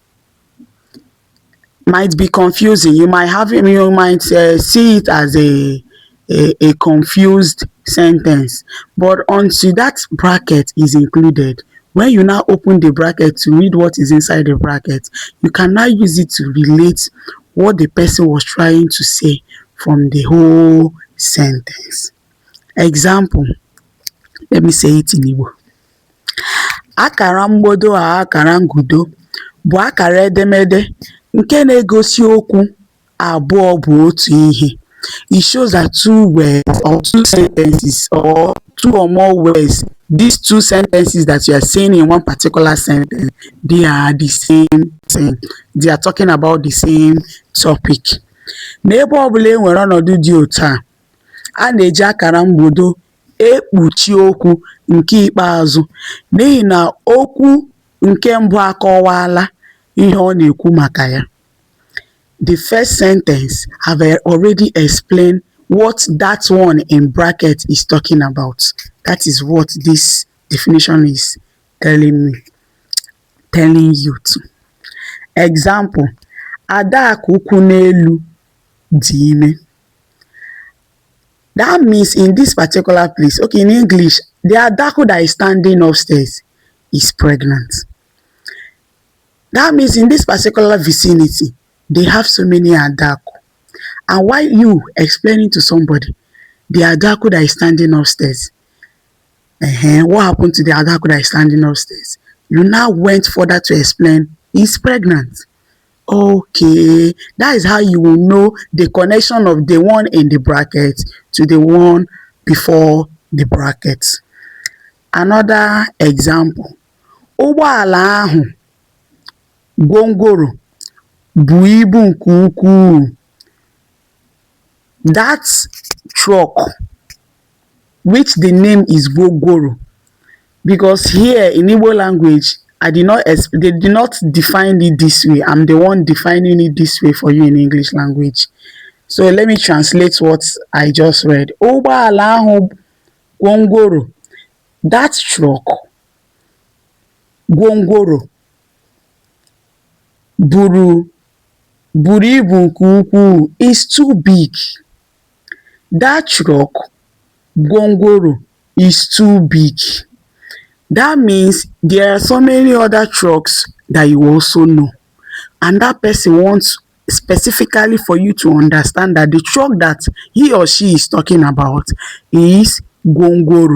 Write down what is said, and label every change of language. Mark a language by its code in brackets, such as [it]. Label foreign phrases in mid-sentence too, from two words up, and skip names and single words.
[en] You might see it as a confused sentence, but until that bracket is included, when you now open the bracket to read what is inside the bracket, you can now use it to relate what the person was trying to say from the whole sentence. Example, let me say it in Igbo. [ig] Akaramgbodo a Akaramgbodo bụ akara edemede nke na-egosi okwu abụọ bụ otu ihe. [en] It shows that two words or two sentences or two or more words, these two sentences that you are saying in one particular sentence, they are the same thing. They are talking about the same topic. [ig] N'ebe ọbụla e nwere ọnọdụ dị otu a na-eji akara mgbodo ekpuchi okwu nke ikpeazụ n'ihi na okwu nke mbụ akọwaala ihe ọ na-ekwu maka ya. [en] The first sentence have already explained what that one in bracket is talking about. That is what this definition is telling you to. Example, [ig] Adaku kwụ n'elu dị ime. [en] That means in this particular place, okay, in English, the Adaku that is standing upstairs is pregnant. That means in this particular vicinity, they have so many Adaku. And while you explaining to somebody the Adaku that is standing upstairs, what happened to the Adaku that is standing upstairs? You now went further to explain he's pregnant. Okay, that is how you will know the connection of the one in the bracket to the one before the bracket. Another example, [ig] ụgbọala ahụ gwongworo bụ ibu nke ukwuu. [en] That truck, which the name is gwongworo, because here in Igbo language, they did not define it this way. I'm the one defining it this way for you in English language. So let me translate what I just read. [ig] Ụgbọala ahụ gwongworo, [en] that truck, [ig] gwongworo, buru ibu nke ukwuu, [en] is too big. That truck, gwongworo, is too big. That means there are so many other trucks that you also know. And that person wants specifically for you to understand that the truck that he or she is talking about is gwongworo.